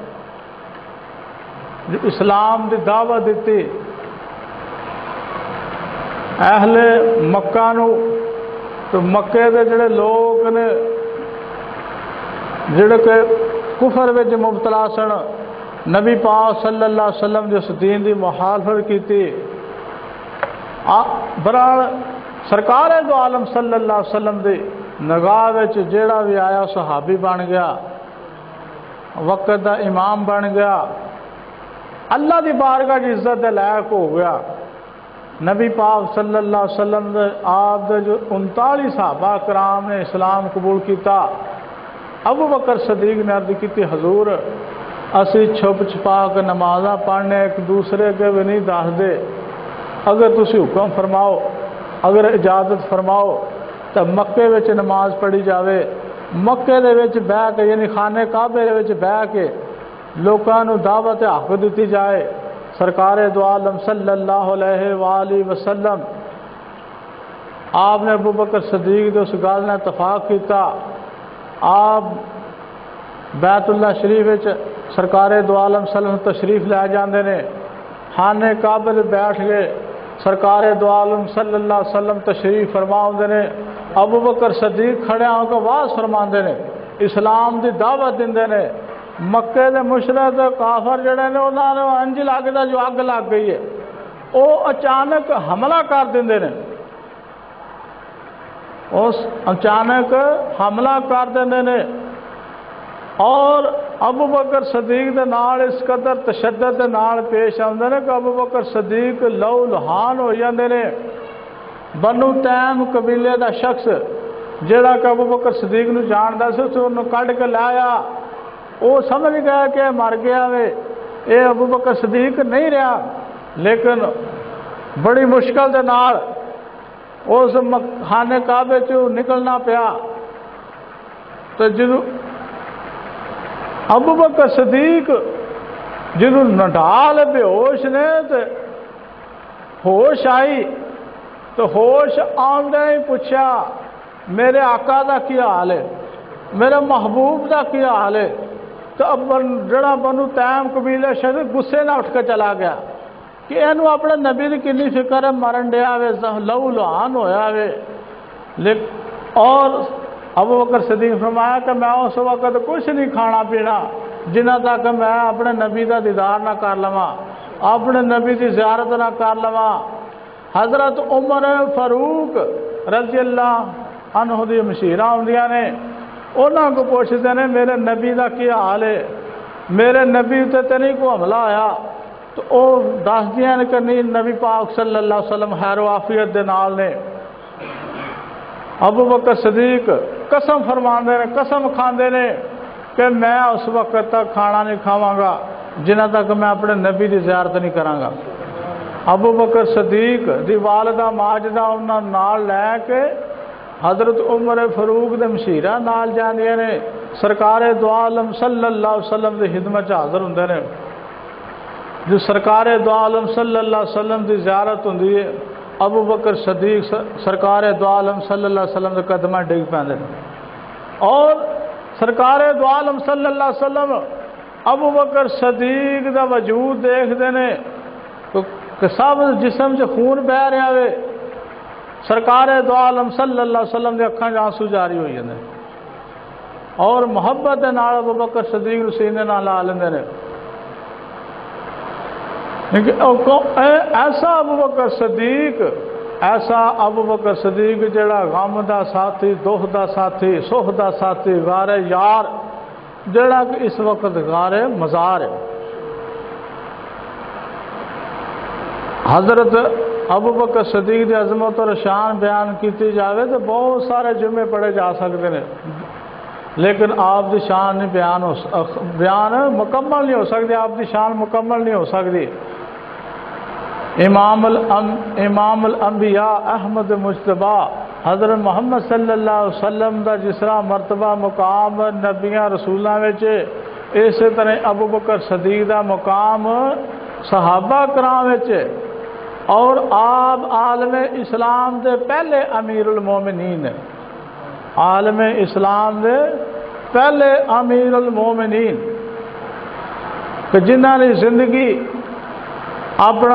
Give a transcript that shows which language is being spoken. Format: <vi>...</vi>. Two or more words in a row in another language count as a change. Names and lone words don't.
<pa>جو اسلام دی دعوت دیتی اہل مکہ نو، تو مکے دے جڑے لوگ نے جڑے کہ کفر وچ مبتلا سن، نبی پاک</pa> <ar>صلی اللہ علیہ وسلم</ar> <pa>جس دین دی مخالفت کیتی، برحال سرکار دو عالم</pa> <ar>صلی اللہ علیہ وسلم</ar> <pa>دی نگاہ وچ جیڑا بھی آیا صحابی بن گیا، وقت دا امام بن گیا، اللہ دی بارگاہ کی عزت دے لائق ہو گیا۔ نبی پاک</pa> <ar>صلی اللہ علیہ وسلم</ar> <pa>دے آپ دے جو 39 صحابہ کرام نے اسلام قبول کیتا، ابو بکر صدیق نے عرض کی حضور اسی چھپ چھپا کے نمازاں پڑھنے</pa> <ur>ایک دوسرے کے بھی نہیں</ur> <pa>دس دے، اگر تسی حکم فرماؤ، اگر اجازت فرماؤ تو مکے وچ نماز پڑھی جاوے، مکے دے وچ بہ کے یعنی خانہ کعبے دے وچ بہ کے لوکاں نو دعوت حق دیتی جائے۔ سرکار دو عالم</pa> <ar>صلی اللہ علیہ وآلہ وسلم</ar> <pa>آپ نے ابو بکر صدیق دے اس گل نے اتفاق کیتا، آپ بیت اللہ شریف وچ سرکار دو عالم</pa> <ar>صلی اللہ علیہ وسلم</ar> <pa>تشریف لے جاندے نے، خانہ کعبے تے بیٹھ گئے، سرکار دو عالم</pa> <ar>صلی اللہ علیہ وسلم</ar> <pa>تشریف فرماؤندے نے، ابو بکر صدیق کھڑے ہو کے واز فرماندے نے، اسلام دی دعوت دیندے نے۔ مکے دے مشرک کافر جڑے نے انہاں نوں انج لگدا جو اگ لگ گئی ہے، وہ اچانک حملہ کر دیندے نے، اس اچانک حملہ کر دیندے نے، اور ابو بکر صدیق دے نال اس قدر تشدد دے نال پیش آندے نے کہ ابو بکر صدیق لہو لہان ہو جاندے نے۔ بنو تیم قبیلے دا شخص جڑا کہ ابو بکر صدیق نو جاندا سی، تے انہوں کڈ کے لایا، وہ سمجھ گیا کہ مر گیا وے، اے ابو بکر صدیق نہیں رہا، لیکن بڑی مشکل دے نال اس خانہ کعبے چوں نکلنا پیا۔ تو جدوں ابو بکر صدیق جدوں نڈال بے ہوش نے تے ہوش آئی، تو ہوش آندے ہی پوچھا میرے آقا دا کی حال ہے، میرے محبوب دا کی حال ہے؟ تو اب جڑا بنو تیم قبیلہ شخص غصے نہ اٹھ کے چلا گیا کہ اینو اپنے نبی دی کنی فکر ہے، مرن ڈیا وے، لہو لہان ہویا وے۔ اور ابو بکر صدیق فرمایا کہ میں اس وقت کچھ نہیں کھانا پینا جنہ تک میں اپنے نبی دا دیدار نہ کر لواں، اپنے نبی دی زیارت نہ کر لواں۔ حضرت عمر فاروق</pa> <ar>رضی اللہ عنہ</ar> <pa>دی مشیرہ ہوندیاں نے، انہاں</pa> <ur>کو پوچھتے ہیں</ur> <pa>میرے نبی دا کی حال ہے، میرے نبی تے نہیں کو حملہ آیا؟ تو وہ دس دیاں نے کہ نہیں، نبی پاک</pa> <ar>صلی اللہ علیہ وسلم</ar> <pa>خیر و عافیت دے نال نے۔ ابو بکر صدیق قسم فرماندے نے، قسم کھاندے نے کہ میں اس وقت تک کھانا نہیں کھاواں گا جنہ تک میں اپنے نبی دی زیارت نہیں کراں گا۔ ابو بکر صدیق دی والدہ ماجدہ انہاں نال لے کے حضرت عمر فاروق دے مشیرہ نال جاندے نے، سرکار دو عالم</pa> <ar>صلی اللہ علیہ وسلم</ar> <pa>دی خدمت حاضر ہوندے نے۔ جو سرکار دو عالم</pa> <ar>صلی اللہ علیہ وسلم</ar> <pa>دی زیارت ہوندی ہے، ابو بکر صدیق سرکار دو عالم</pa> <ar>صلی اللہ علیہ وسلم</ar> <pa>دے قدماں ڈگ پیندے نے، اور سرکار دو عالم</pa> <ar>صلی اللہ علیہ وسلم</ar> <pa>ابو بکر صدیق دا وجود دیکھدے نے کہ</pa> <ur>سب جسم سے خون بہ رہا ہے۔</ur> <pa>سرکار دو عالم</pa> <ar>صلی اللہ علیہ وسلم</ar> <pa>دے اکھاں آنسو جاری ہوئی جاندے، اور محبت دے نال ابو بکر صدیق نوں سینے نال لا لیندے نے۔ ایسا ابو بکر صدیق، ایسا ابو بکر صدیق جڑا غم دا ساتھی، دکھ دا ساتھی، سکھ دا ساتھی، غار یار، جڑا کہ اس وقت غار مزار ہے۔</pa> <ur>حضرت ابو بکر صدیق کی عظمت اور شان</ur> <pa>بیان کیتی جاوے</pa> <ur>تو بہت سارے جمعے پڑھے جا سکتے ہیں، لیکن</ur> <pa>آپ دی شان</pa> <ur>نہیں بیان مکمل نہیں ہو سکتی،</ur> <pa>آپ دی شان</pa> <ur>مکمل نہیں ہو سکتی۔</ur> <pa>امام الانبیاء احمد مجتبی حضرت محمد</pa> <ar>صلی اللہ علیہ وسلم</ar> <pa>دا جس طرح مرتبہ مقام نبیاں رسولاں وچ، اسی طرح ابو بکر صدیق دا مقام صحابہ کرام وچ، اور آپ عالم اسلام دے پہلے امیر المومنین، عالم اسلام دے پہلے امیر المومنین، کہ جنہاں نے زندگی اپنا</pa>